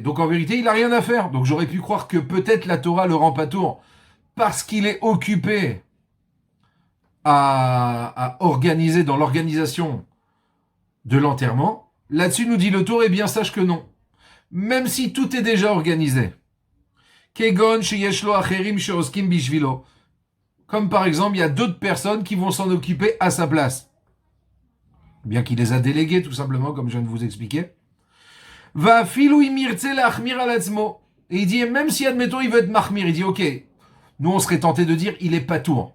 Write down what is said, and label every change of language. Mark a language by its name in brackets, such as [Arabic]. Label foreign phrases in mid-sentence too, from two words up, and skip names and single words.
[French] Donc en vérité, il n'a rien à faire. Donc j'aurais pu croire que peut-être la Torah le rend pas tour parce qu'il est occupé à organiser dans l'organisation de l'enterrement. Là-dessus, nous dit le tour, eh bien, sache que non. Même si tout est déjà organisé. [Hebrew] כגון שיש לו אחרים שעוסקים בשבילו. [French] Comme par exemple, il y a d'autres personnes qui vont s'en occuper à sa place. Bien qu'il les a délégués, tout simplement, comme je viens de vous expliquer. [Hebrew] ואפילו אם ירצה להחמיר על עצמו. [French] Et il dit, même si, admettons, il veut être mahmir, il dit, ok, nous, on serait tenté de dire, il est pas tour.